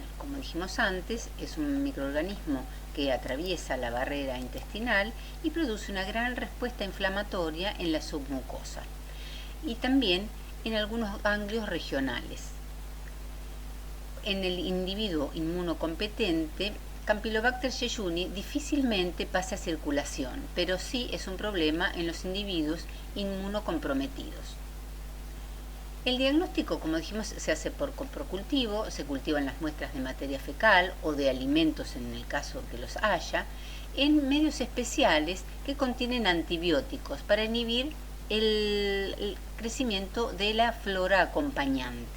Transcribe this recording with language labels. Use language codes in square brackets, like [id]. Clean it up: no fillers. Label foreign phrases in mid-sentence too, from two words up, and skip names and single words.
[es] Como dijimos antes, es un microorganismo que atraviesa la barrera intestinal y produce una gran respuesta inflamatoria en la submucosa y también en algunos ganglios regionales. En el individuo inmunocompetente, Campylobacter jejuni difícilmente pasa a circulación, pero sí es un problema en los individuos inmunocomprometidos. El diagnóstico, como dijimos, se hace por coprocultivo, se cultivan las muestras de materia fecal o de alimentos en el caso que los haya, en medios especiales que contienen antibióticos para inhibir el crecimiento de la flora acompañante.